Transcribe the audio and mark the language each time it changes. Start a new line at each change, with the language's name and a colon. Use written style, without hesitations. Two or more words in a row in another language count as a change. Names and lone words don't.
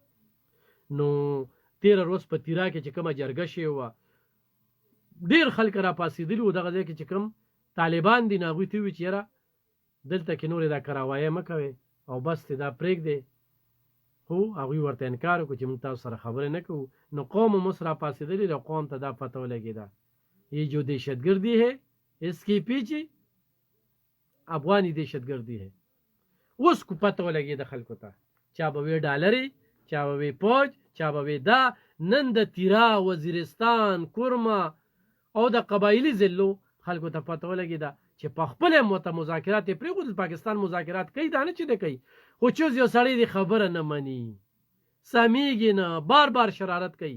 Pashto: نو 13 روز په تیرا کې چې کومه جرګه شوې وه ډېر خلک را پاڅېدلي وو. دغه ځای کې چې کوم طالبان دي نو هغوی ته ووایي چې یاره دلته کې نورې دا کراوایه مه کوئ او بس دی دا پرېږدئ. خو هغوی ورته انکار وکړو چې موږ تاسو سره خبرې نه کوو. نو قوم هم اوس را پاڅېدلي د قوم ته دا پته ولګېده
Urdu: یہ جو دہشت گردی ہے اس کے پیچھے افغانی دہشت گردی ہے.
Pashto: اوس کو پته ولګېده خلکو ته چا به وی ډالرې، چا به وی پوج، چا به وی دا. نن د تیرا، وزیرستان، کورما او د قبایلي ضلعو خلکو ته پته ولګېده چې په خپله ورته مذاکرات یې پرېښودل. پاکستان مذاکرات کوي دا نه چې دی کوي، خو چوز یو سړی دی خبره نه مني، سمیږي نه، بار بار شرارت کوي.